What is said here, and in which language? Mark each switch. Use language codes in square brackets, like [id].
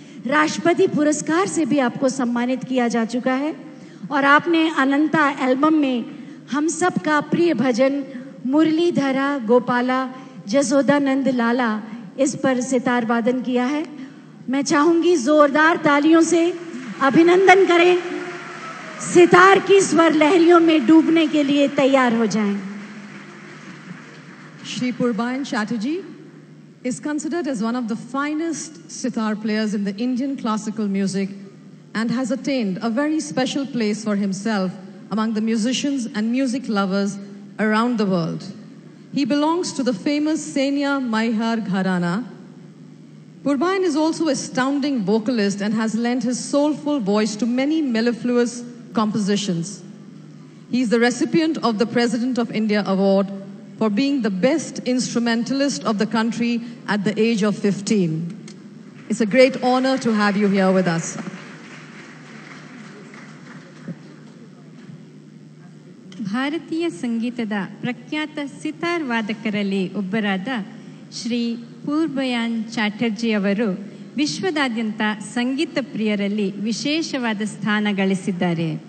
[hi] राष्ट्रपति पुरस्कार से भी आपको सम्मानित किया जा चुका है और आपने अनंता एल्बम में हम सब का प्रिय भजन मुरलीधरा गोपाला जसोदानंद लाला इस पर सितार वादन किया है। मैं चाहूंगी जोरदार तालियों से अभिनंदन करें, सितार की स्वर लहरियों में डूबने के लिए तैयार हो जाएं। [en] Shri Purbayan Chatterjee is considered as one of the finest sitar players in the Indian classical music and has attained a very special place for himself among the musicians and music lovers around the world. He belongs to the famous Senia Maihar Gharana. Purbayan is also an astounding vocalist and has lent his soulful voice to many mellifluous compositions. He is the recipient of the President of India Award for being the best instrumentalist of the country at the age of 15. It's a great honor to have you here with us. [kn] ಭಾರತೀಯ ಸಂಗೀತದ ಪ್ರಖ್ಯಾತ ಸಿತಾರ್ ವಾದಕರಲ್ಲಿ ಒಬ್ಬರಾದ ಶ್ರೀ ಪೂರ್ಬಯಾನ್ ಚಾಟರ್ಜಿ ಅವರು ವಿಶ್ವದಾದ್ಯಂತ ಸಂಗೀತ ಪ್ರಿಯರಲ್ಲಿ ವಿಶೇಷವಾದ ಸ್ಥಾನ ಗಳಿಸಿದ್ದಾರೆ.